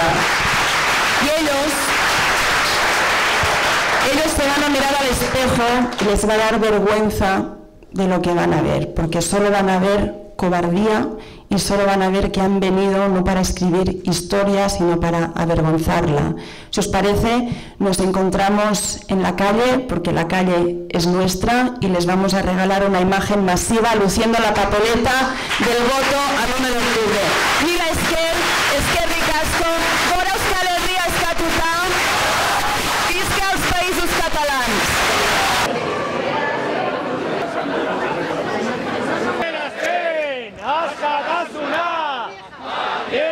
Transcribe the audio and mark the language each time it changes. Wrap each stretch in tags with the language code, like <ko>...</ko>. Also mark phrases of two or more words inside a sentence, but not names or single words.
<es>Y ellos se van a mirar al espejo y les va a dar vergüenza de lo que van a ver, porque solo van a ver cobardía y solo van a ver que han venido no para escribir historia, sino para avergonzarla. Si os parece, nos encontramos en la calle, porque la calle es nuestra, y les vamos a regalar una imagen masiva luciendo la papeleta del voto al 1 de octubre.</es> <eu>Viva Ezker, eskerrik asko, gora Euskal Herria eskatuta,</eu> <ca>visca els països catalans.</ca> <eu>Askatasuna! Erazten!</eu>